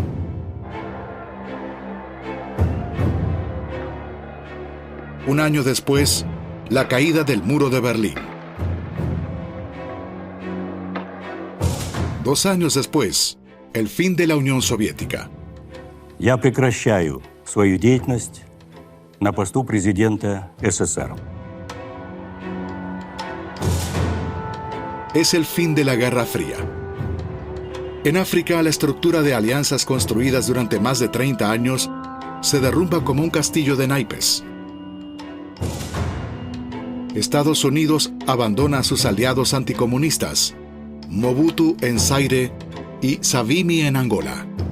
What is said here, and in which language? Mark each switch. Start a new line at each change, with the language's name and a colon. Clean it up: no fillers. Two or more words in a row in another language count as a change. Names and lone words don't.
Spanish: Un año después, la caída del muro de Berlín. 2 años después, el fin de la Unión Soviética.
Russian: Я прекращаю свою деятельность на посту президента СССР.
Spanish: Es el fin de la Guerra Fría. En África, la estructura de alianzas construidas durante más de 30 años se derrumba como un castillo de naipes. Estados Unidos abandona a sus aliados anticomunistas, Mobutu en Zaire y Savimbi en Angola.